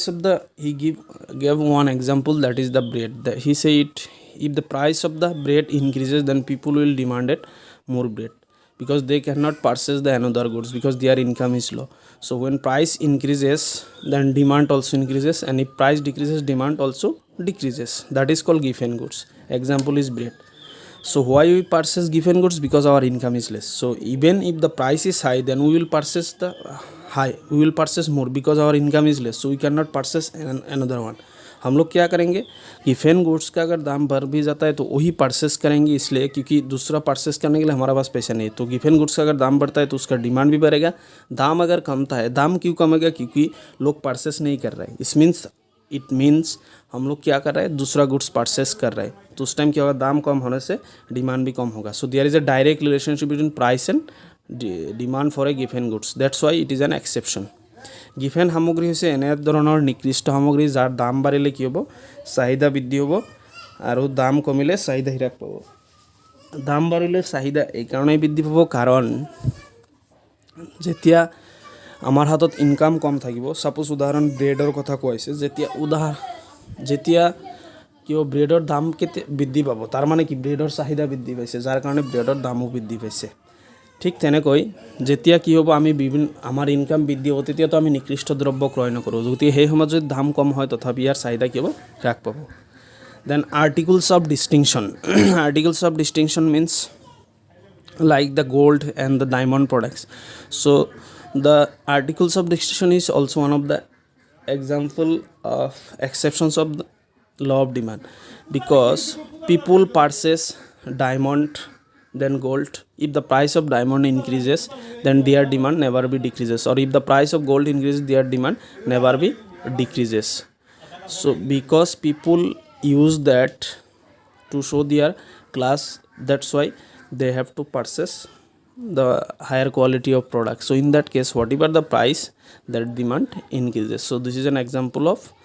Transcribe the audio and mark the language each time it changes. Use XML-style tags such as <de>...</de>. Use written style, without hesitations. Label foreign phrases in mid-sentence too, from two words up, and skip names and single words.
<en>of the gave one example that is the bread he said if the price of the bread increases then people will demand it more bread because they cannot purchase the another goods because their income is low so when price increases then demand also increases and if price decreases demand also decreases that is called given goods example is bread so why we purchase given goods because our income is less so even if the price is high then we will purchase more because our income is less so we cannot purchase another one</en> <hi>हम लोग क्या करेंगे</hi> <en>given goods</en> <hi>का अगर दाम बढ़ भी जाता है तो वही परचेस करेंगे इसलिए क्योंकि दूसरा परचेस करने के लिए हमारे पास पैसा नहीं तो</hi> <en>given goods</en> <hi>का अगर दाम बढ़ता है तो उसका डिमांड भी बढ़ेगा दाम अगर कमता है दाम क्यों कमेगा क्योंकि लोग परचेस नहीं कर रहे हैं</hi> <en>it means</en> <hi>हम लोग क्या कर रहे हैं दूसरा गुड्स परचेस कर रहे हैं तो उस टाइम क्या होगा दाम कम होने से डिमांड भी कम होगा</hi> <en>so there is a direct relationship between price and demand for a given goods that's why it is an exception given</en> <as>সামগ্ৰী হৈছে এনে ধৰণৰ নিকৃষ্ট সামগ্ৰী যাৰ দাম বাঢ়িলে কি হ'ব চাহিদা বৃদ্ধি হ'ব আৰু দাম কমিলে চাহিদা হ্ৰাস পাব দাম বাঢ়িলে চাহিদা এই কাৰণেই বৃদ্ধি পাব কাৰণ যেতিয়া আমাৰ হাতত ইনকাম কম থাকিব সাপোজ উদাহৰণ ব্ৰেডৰ কথা কৈছে যেতিয়া কিয় ব্ৰেডৰ দাম কেতে বৃদ্ধি পাব তাৰ মানে কি ব্ৰেডৰ চাহিদা বৃদ্ধি পাইছে যাৰ কাৰণে ব্ৰেডৰ দামও বৃদ্ধি পাইছে ঠিক তেনেকৈ যেতিয়া কি হ'ব আমি আমাৰ ইনকাম বৃদ্ধি হ'ব তেতিয়াতো আমি নিকৃষ্ট দ্ৰব্য ক্ৰয় নকৰোঁ যদি সেই সময়ত যদি দাম কম হয় তথাপি ইয়াৰ চাহিদা কি হ'ব হ্ৰাস পাব</as> <en>then articles of distinction means like the gold and the diamond products so the articles of distinction is also one of the example of exceptions of the law of demand because people purchase diamond then gold if the price of diamond increases then their demand never be decreases or if the price of gold increases their demand never be decreases so because people use that to show their class that's why they have to purchase the higher quality of product so in that case whatever the price that demand increases so this is an example of</en>